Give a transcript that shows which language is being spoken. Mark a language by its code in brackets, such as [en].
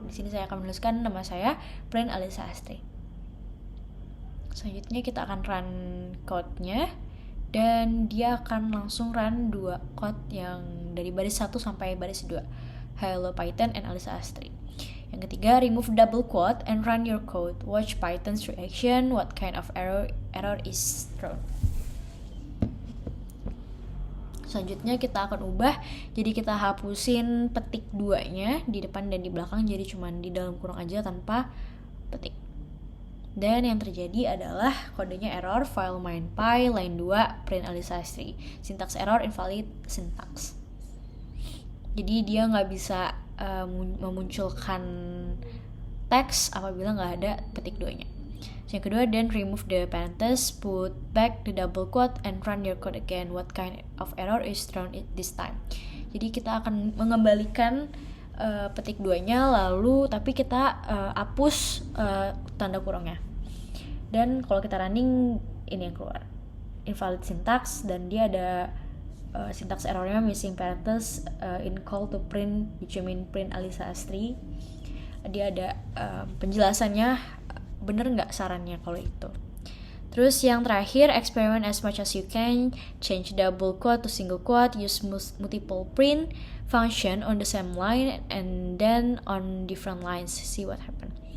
[id] Di sini saya akan menuliskan nama saya, print Alisa Astri. Selanjutnya kita akan run code-nya dan dia akan langsung run 2 code yang dari baris 1 sampai baris 2. [en] Hello Python and Alisa Astri. [id] Yang ketiga, [en] remove double quote and run your code. Watch Python's reaction. What kind of error is thrown. [id] Selanjutnya kita akan ubah, jadi kita hapusin petik 2-nya di depan dan di belakang, jadi cuman di dalam kurung aja tanpa petik. Dan yang terjadi adalah kodenya error, file minepy, line 2, print Alisa Astri. [en] Syntax error, invalid syntax. [id] Jadi dia nggak bisa memunculkan teks apabila nggak ada petik 2-nya. Yang kedua, [en] then remove the parenthesis, put back the double quote, and run your code again. What kind of error is thrown this time? [id] Jadi kita akan mengembalikan petik 2-nya, lalu tapi kita hapus tanda kurungnya. Dan kalau kita running, ini yang keluar, invalid syntax, dan dia ada syntax errornya [en] missing parenthesis in call to print [id] dijamin print Alisa Astri. Dia ada penjelasannya, bener nggak sarannya kalau itu. Terus yang terakhir, [en] experiment as much as you can, change double quote to single quote, use multiple print function on the same line and then on different lines, see what happen.